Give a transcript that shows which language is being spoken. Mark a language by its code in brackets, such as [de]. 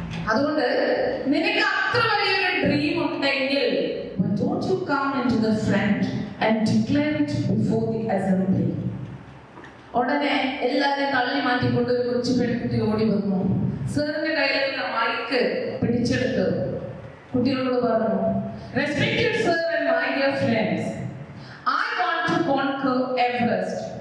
[ml] അതുകൊണ്ട് നിനക്ക് അത്ര വലിയൊരു ഡ്രീം ഉണ്ടെങ്കിൽ [en] don't you come into the front and declare it before the assembly. [ml] ഉടനെ എല്ലാവരും തള്ളി മാറ്റിക്കൊണ്ട് ഒരു കൊച്ചു പെൺകുട്ടി ഓടി വന്നു. സാറിന്റെ കയ്യിലുള്ള മൈക്ക് പിടിച്ചെടുത്ത് കുട്ടികളോട് പറഞ്ഞു, [en] Respected sir and my dear friends, I want to conquer Everest.